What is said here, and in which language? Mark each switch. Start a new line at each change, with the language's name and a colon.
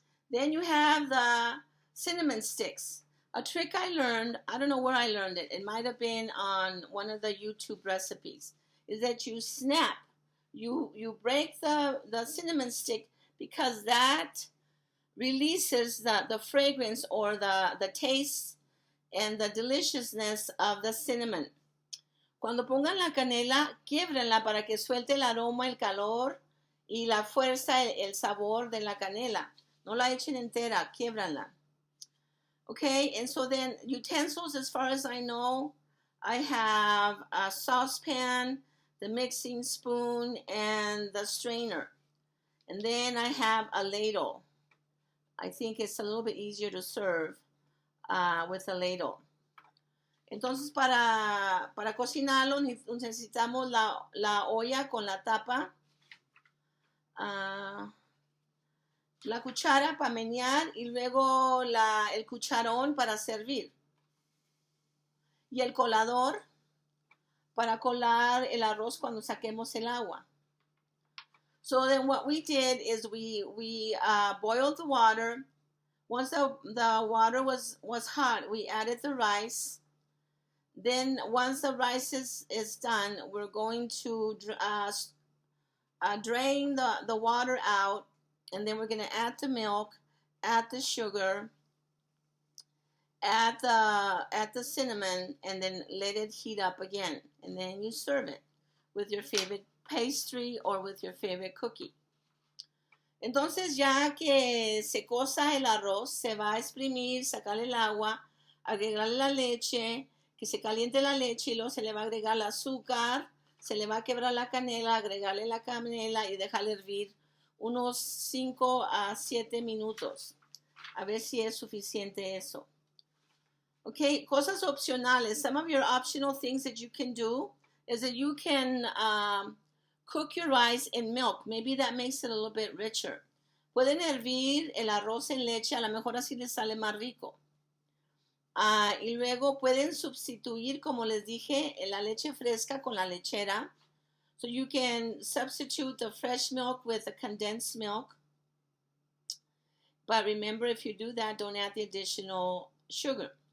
English: Then you have the cinnamon sticks. A trick I learned, I don't know where I learned it, it might have been on one of the YouTube recipes, is that you snap, you break the cinnamon stick, because that releases the fragrance or the taste and the deliciousness of the cinnamon.
Spanish: Cuando pongan la canela, quiébrenla para que suelte el aroma, el calor y la fuerza, el sabor de la canela. No la echen entera, quiébranla.
English: Okay, and so then utensils, as far as I know, I have a saucepan, the mixing spoon, and the strainer. And then I have a ladle. I think it's a little bit easier to serve with a ladle.
Spanish: Entonces, para cocinarlo necesitamos la olla con la tapa, la cuchara para menear y luego el cucharón para servir. Y el colador para colar el arroz cuando saquemos el agua.
English: So then what we did is we boiled the water. Once the water was hot, we added the rice. Then once the rice is done, we're going to drain the water out, and then we're going to add the milk, add the sugar, add the cinnamon, and then let it heat up again. And then you serve it with your favorite pastry or with your favorite cookie.
Spanish: Entonces, ya que se cosa el arroz, se va a exprimir, sacarle el agua, agregarle la leche, que se caliente la leche, y luego se le va a agregar el azúcar, se le va a quebrar la canela, agregarle la canela y dejarle hervir unos 5 a 7 minutos. A ver si es suficiente eso. Okay, cosas opcionales.
English: Some of your optional things that you can do is that you can cook your rice in milk. Maybe that makes it a little bit richer.
Spanish: Pueden hervir el arroz en leche, a lo mejor así les sale más rico. Y luego pueden sustituir, como les dije, la leche fresca con la lechera.
English: So you can substitute the fresh milk with the condensed milk. But remember, if you do that, don't add the additional sugar.